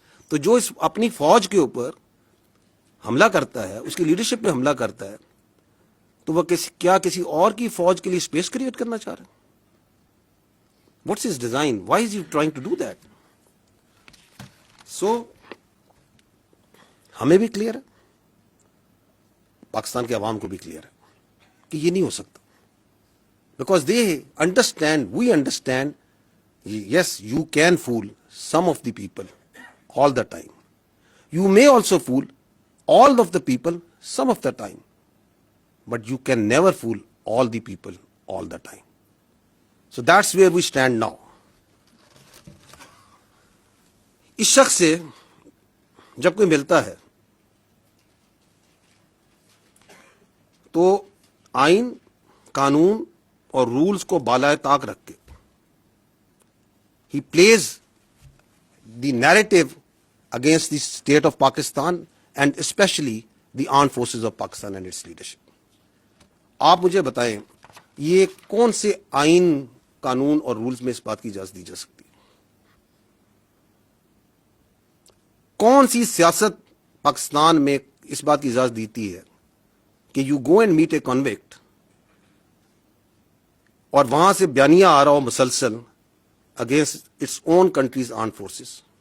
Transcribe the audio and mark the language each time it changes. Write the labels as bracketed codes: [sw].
[ur] تو جو اس اپنی فوج کے اوپر حملہ کرتا ہے, اس کی لیڈرشپ پہ حملہ کرتا ہے, تو وہ کیا کسی اور کی فوج کے لیے اسپیس کریٹ کرنا چاہ رہے ہیں؟ [en] What's his design? Why is he trying to do that? [ur] سو ہمیں بھی کلیئر ہے, پاکستان کے عوام کو بھی کلیئر ہے کہ یہ نہیں ہو سکتا. [en] Because they understand, we understand, yes you can fool some of the people all the time. You may also fool all of the people some of the time. But you can never fool all the people all the time. So that's where we stand now. [ur] اس شخص سے جب کوئی ملتا ہے تو آئین, قانون اور رولز کو بالائے طاق رکھ کے [en] he plays the narrative against the state of Pakistan and especially the armed forces of Pakistan and its leadership. [ur] آپ مجھے بتائیں یہ کون سے آئین, قانون اور رولز میں اس بات کی اجازت دی جا سکتی ہے؟ کون سی سیاست پاکستان میں اس بات کی اجازت دیتی ہے کہ [en] you go and meet a convict [ur] اور وہاں سے بیانیہ آ رہا ہو مسلسل [en] Against its own countries armed forces?